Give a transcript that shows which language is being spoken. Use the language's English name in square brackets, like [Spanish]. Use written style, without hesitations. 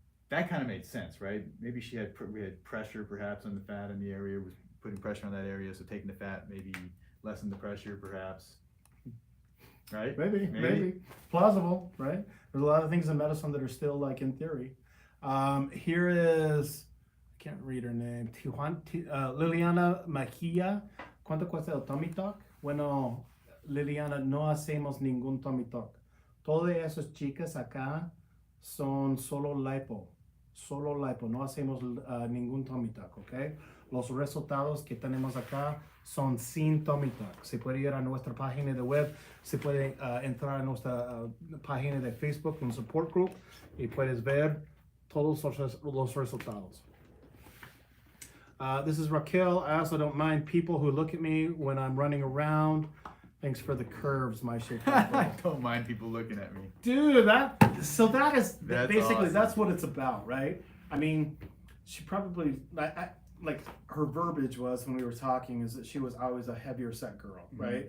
[English] that kind of made sense, right? Maybe we had pressure perhaps on the fat in the area, was putting pressure on that area, so taking the fat maybe lessen the pressure perhaps, right? Maybe. Plausible, right? There's a lot of things in medicine that are still like in theory. Here is, I can't read her name, Liliana Mejia. [Spanish] ¿Cuánto cuesta el tummy tuck? Bueno, Liliana, no hacemos ningún tummy tuck. Todas esas chicas acá son solo lipo. Solo lipo. No hacemos ningún tummy tuck, ¿ok? Los resultados que tenemos acá son sin tummy tuck. Se puede ir a nuestra página de web, se puede entrar a nuestra página de Facebook, un support group, y puedes ver todos los resultados. [English] This is Raquel. I also don't mind people who look at me when I'm running around. Thanks for the curves, my shape. I don't mind people looking at me. Dude, that is That's basically awesome. That's what it's about, right? I mean, she probably like her verbiage was when we were talking is that she was always a heavier set girl, right?